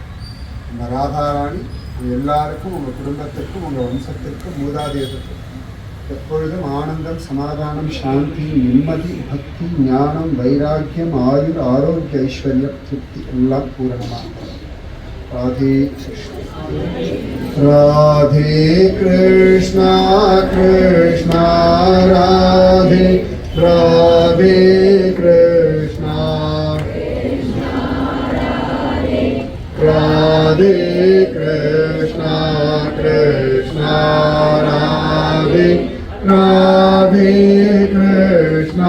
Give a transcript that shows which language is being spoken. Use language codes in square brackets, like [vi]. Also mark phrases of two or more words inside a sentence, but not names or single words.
[ta] அந்த ராதா ராணி எல்லாருக்கும், உங்கள் குடும்பத்திற்கும், உங்கள் வம்சத்திற்கும், மூதாதையத்திற்கும் எப்பொழுதும் ஆனந்தம், சமாதானம், சாந்தி, நிம்மதி, பக்தி, ஞானம், வைராக்கியம், ஆயுள், ஆரோக்கிய, ஐஸ்வர்யம், திருப்தி எல்லாம் பூரணமாக. ராதே கிருஷ்ண. राधे कृष्णा कृष्णा राधे राधे कृष्णा राधे कृष्णा कृष्णा राधे राधे कृष्णा